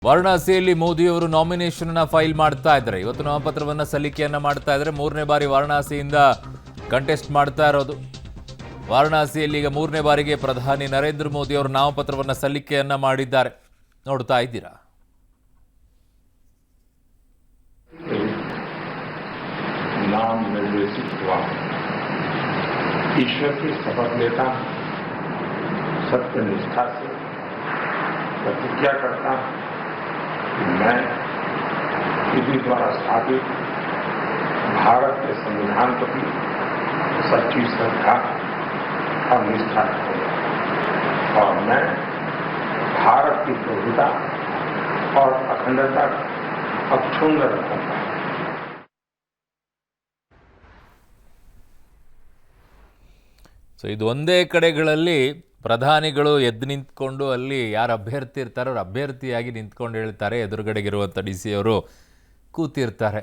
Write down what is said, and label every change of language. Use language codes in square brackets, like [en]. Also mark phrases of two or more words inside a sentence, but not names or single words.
[kn] ವಾರಣಾಸಿಯಲ್ಲಿ ಮೋದಿಯವರು [en] nomination file [kn] ಮಾಡ್ತಾ ಇದ್ದಾರೆ. ಇವತ್ತು ನಾಮಪತ್ರವನ್ನು ಸಲ್ಲಿಕೆಯನ್ನ ಮಾಡ್ತಾ ಇದ್ದಾರೆ. ಮೂರನೇ ಬಾರಿ ವಾರಣಾಸಿಯಿಂದ ಕಂಟೆಸ್ಟ್ ಮಾಡ್ತಾ ಇರೋದು. ವಾರಣಾಸಿಯಲ್ಲಿ ಈಗ ಮೂರನೇ ಬಾರಿಗೆ ಪ್ರಧಾನಿ ನರೇಂದ್ರ ಮೋದಿ ಅವರು ನಾಮಪತ್ರವನ್ನು ಸಲ್ಲಿಕೆಯನ್ನ ಮಾಡಿದ್ದಾರೆ. ನೋಡ್ತಾ ಇದ್ದೀರಾ. [hi] नाम निर्देशित हुआ, ईश्वर की शपथ लेता, सत्य निष्ठा से प्रतिज्ञा करता कि मैं विधि द्वारा स्थापित भारत के संविधान प्रति सच्ची श्रद्धा और निष्ठा रखूंगा और मैं भारत की प्रभुता और अखंडता अक्षुण्ण रखूंगा। [kn] ಸೊ ಇದು ಒಂದೇ ಕಡೆಗಳಲ್ಲಿ ಪ್ರಧಾನಿಗಳು ಎದ್ದು ನಿಂತ್ಕೊಂಡು ಅಲ್ಲಿ ಯಾರು ಅಭ್ಯರ್ಥಿ ಇರ್ತಾರೋ ಅವ್ರು ಅಭ್ಯರ್ಥಿಯಾಗಿ ನಿಂತ್ಕೊಂಡು ಹೇಳ್ತಾರೆ. ಎದುರುಗಡೆಗಿರುವಂಥ ಡಿ ಸಿ ಅವರು ಕೂತಿರ್ತಾರೆ.